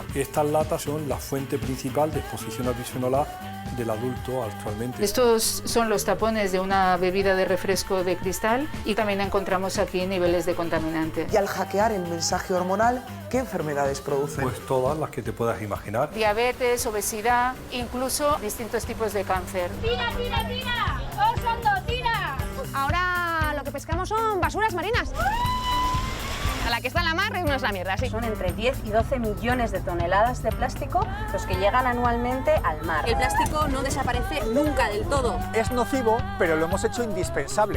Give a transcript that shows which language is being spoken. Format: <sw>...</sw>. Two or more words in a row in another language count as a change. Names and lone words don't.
<es>Estas latas son la fuente principal de exposición al bisfenol A del adulto actualmente. Estos son los tapones de una bebida de refresco de cristal y también encontramos aquí niveles de contaminante. Y al hackear el mensaje hormonal, ¿qué enfermedades producen? Pues todas las que te puedas imaginar. Diabetes, obesidad, incluso distintos tipos de cáncer. ¡Tira, tira, tira! ¡Osondo, tira! Ahora lo que pescamos son basuras marinas. A la que está en la mar no es la mierda, sí. Son entre 10 y 12 millones de toneladas de plástico los que llegan anualmente al mar. El plástico no desaparece nunca del todo. Es nocivo, pero lo hemos hecho indispensable.</es>